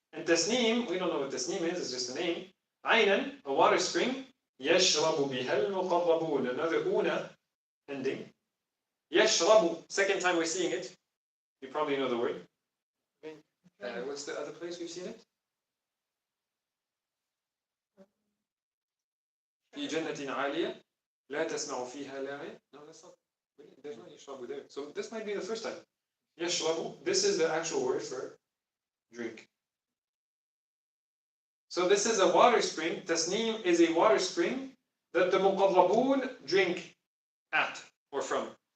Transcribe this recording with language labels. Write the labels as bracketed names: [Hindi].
[English] And tasneem, we don't know what tasneem is, it's just a name. Aynan, a water spring. [Arabic] يشرب بها المقربون. [English] Another una ending. يشرب, second time we're seeing it. You probably know the word. What's the other place we've seen it? [Arabic] في جنة عالية لا تسمع فيها لاغية. [English] No, that's not. There's no يشرب there. So this might be the first time. يشرب, this is the actual word for drink. So this is a water spring. Tasneem is a water spring that the muqarrabun drink at or from.